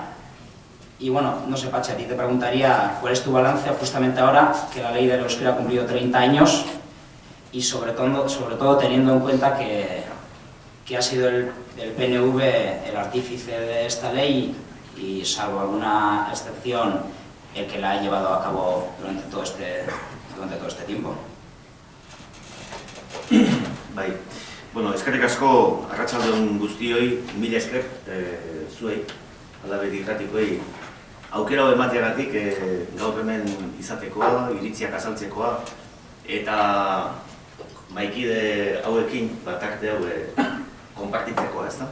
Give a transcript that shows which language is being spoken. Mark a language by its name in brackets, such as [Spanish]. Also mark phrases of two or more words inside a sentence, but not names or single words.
[Spanish] Y bueno, no sé, Patxi, a ti te preguntaría cuál es tu balance justamente ahora que la ley del euskera ha cumplido 30 años y sobre todo teniendo en cuenta que ha sido el PNV el artífice de esta ley y salvo alguna excepción el que la ha llevado a cabo durante todo este tiempo. [Basque] Bai. Bueno, eskerrik asko arratsaldeon guztioi, mila esker zuei, Alabe irratikoei aukera hau emateagatik gaur hemen izatekoa, iritziak azaltzekoa eta maikide hauekin batarte hau konpartitzekoa, ezta?